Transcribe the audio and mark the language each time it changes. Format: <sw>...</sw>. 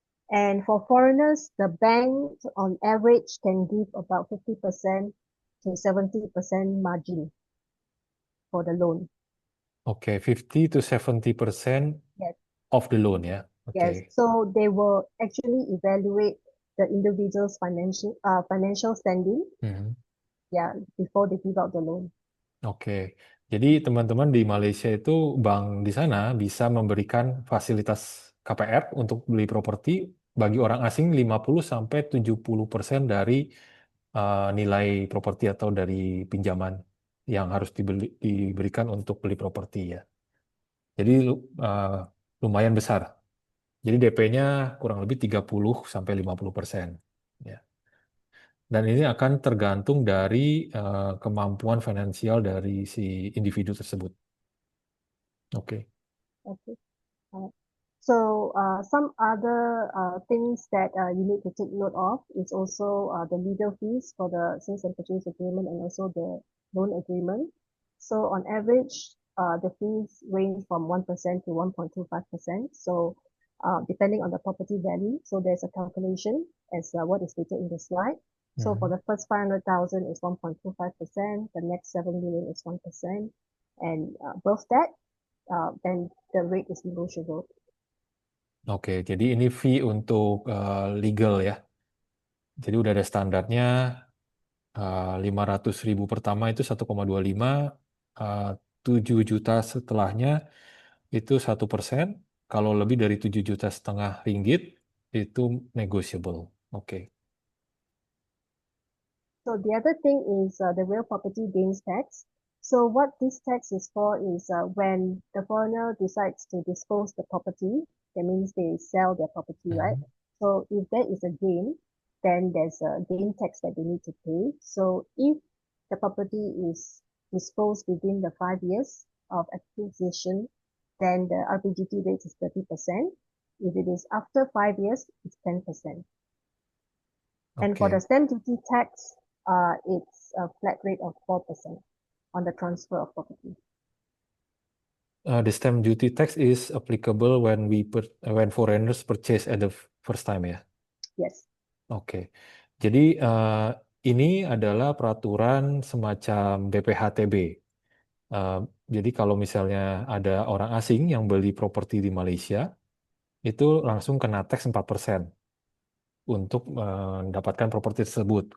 <en>And for foreigners, the bank on average can give about 50% to 70% margin for the loan. Oke, 50 to 70% Yes, of the loan ya. yes. Oke. So they will actually evaluate the individual's financial standing, Mhm. yeah, before they give out the loan.</en> <id>Oke, jadi teman-teman di Malaysia itu bank di sana bisa memberikan fasilitas KPR untuk beli properti bagi orang asing 50 sampai 70% dari nilai properti atau dari pinjaman yang harus diberikan untuk beli properti ya. Jadi uh, lumayan besar. Jadi DP-nya kurang lebih 30 sampai 50%. Ya. Dan ini akan tergantung dari kemampuan finansial dari si individu tersebut. Oke.</id> <en>Okay. So some other things that you need to take note of is also the legal fees for the sales and purchase agreement and also the loan agreement. So on average, the fees range from 1% to 1.25%. So depending on the property value, so there's a calculation as what is stated in the slide. So for Mhm. the first 500,000 is 1.25%, the next 7 million is 1%, and above that, then the rate is negotiable.</en> <id>Oke, jadi ini fee untuk legal ya. Jadi udah ada standarnya 500.000 pertama itu 1,25, eh, 7 juta setelahnya itu 1%. Kalau lebih dari 7,5 juta ringgit itu negotiable. Oke.</id> <en>So the other thing is the real property gains tax. So what this tax is for is when the foreigner decides to dispose the property, that means they sell their property, right? So if there is a gain, then there's a gain tax that they need to pay. So if the property is disposed within the 5 years of acquisition, then the RPGT rate is 30%. If it is after 5 years, it's 10%. And for the Okay. stamp duty tax, it's a flat rate of 4% on the transfer of property. The stamp duty tax is applicable when foreigners purchase at the first time ya. Yes.</en> <id>Oke. Jadi ini adalah peraturan semacam BPHTB. Jadi kalau misalnya ada orang asing yang beli properti di Malaysia, itu langsung kena tax 4% untuk mendapatkan properti tersebut.</id>